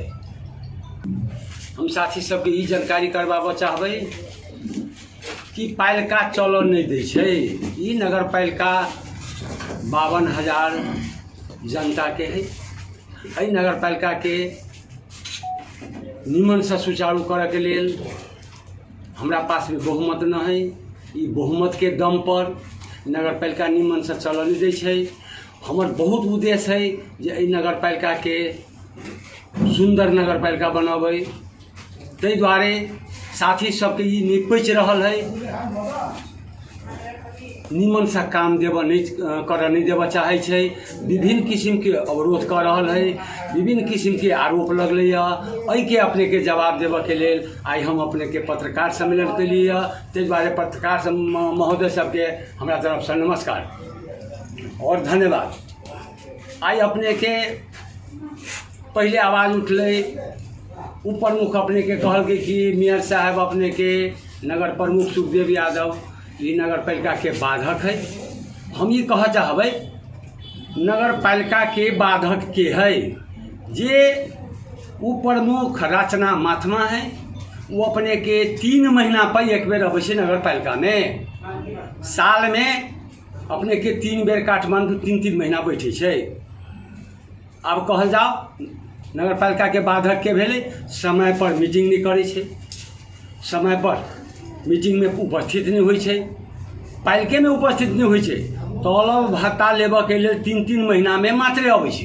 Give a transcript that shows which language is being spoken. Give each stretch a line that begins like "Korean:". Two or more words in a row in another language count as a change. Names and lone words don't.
Maithili: हम साथी सबके ई जानकारी करवाबऽ चाहबै कि पालिका चलो नहीं दै छै ई नगरपालिका 52,000 जनता के है एहि नगरपालिका के निमन से सुचारू करे के लेल हमरा पास में बहुमत न है ई बहुमत के दम पर नगरपालिका निमन से चल नहीं दै छै। हमर बहुत उद्देश्य है जे एहि नगरपालिका के सुंदर नगरपालिका बनाबै ताहि दुआरे साथी सबके ई निपैच रहल है निमन सा काम देव नहीं कर नहीं देव चाहे छै विभिन्न किस्म के अवरोध कर रहल है विभिन्न किस्म के आरोप लगल है के अपने के जवाब देव के लेल आई हम अपने के पत्रकार सम्मेलन के लिए ताहि दुआरे पत्रकार महोदय सबके हमरा तरफ से नमस्कार और धन्यवाद। आई अपने के पहले आवाज़ उठले प्रमुख अपने के कहल के कि मेयर साहब अपने के नगर प्रमुख सुखदेव यादव ये नगरपालिका के बाधक है। हम ये कह चाहबै नगरपालिका के बाधक के है जे वो प्रमुख रचना महात्मा है वो अपने के 3 महीना पर एक बेर अवश्य नगरपालिका में साल में अपने के 3 बेर काठमांडू 3-3 महीना बैठे छे। अब कहल जाओ नगरपालिका के बाधक के भेले समय पर मीटिंग नहीं करे छे समय पर मीटिंग में उपस्थित नहीं होइ छे पालिके में उपस्थित नहीं होइ छे तलब भत्ता लेबऽ के लिए 3-3 महीना में मात्र अबै छे।